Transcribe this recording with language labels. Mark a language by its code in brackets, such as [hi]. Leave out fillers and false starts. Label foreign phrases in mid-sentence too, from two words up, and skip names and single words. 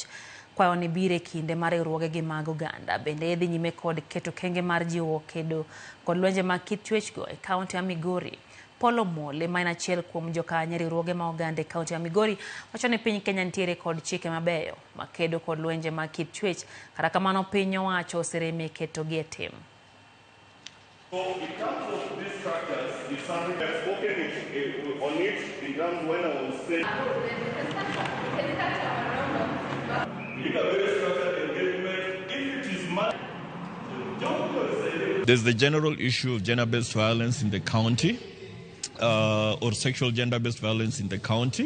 [luo] Kwayo ni bire kinde mar riwruoge gi mag oganda bende dhi nyime kod keto kenge mar jiwo kedo kod lwenje mag kit chwech go e kaunti ya Migori. Polo Mole ma en achiel kuom jokanyo riwruoge ma oganda e kaunti ya Migori wacho ni piny Kenya nitiere kod chike mabeyo ma kedo kod lwenje mag kit chwech, kata kamano piny owacho osereme keto gi e tim. [en] So in terms of these structures, if something has spoken on it in terms when I was saying there's the general issue of gender-based violence in the county, or sexual gender-based violence in the county.